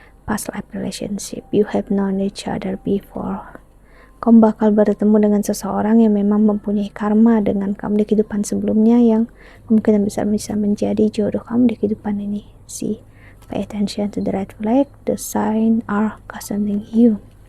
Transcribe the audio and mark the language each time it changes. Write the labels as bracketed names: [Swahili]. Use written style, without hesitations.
[English] Past life relationship, you have known each other before. [Indonesian] Kamu bakal bertemu dengan seseorang yang memang mempunyai karma dengan kamu di kehidupan sebelumnya, yang kemungkinan besar bisa menjadi jodoh kamu di kehidupan ini sih. [English] Pay attention to the red flag, the sign are cautioning you.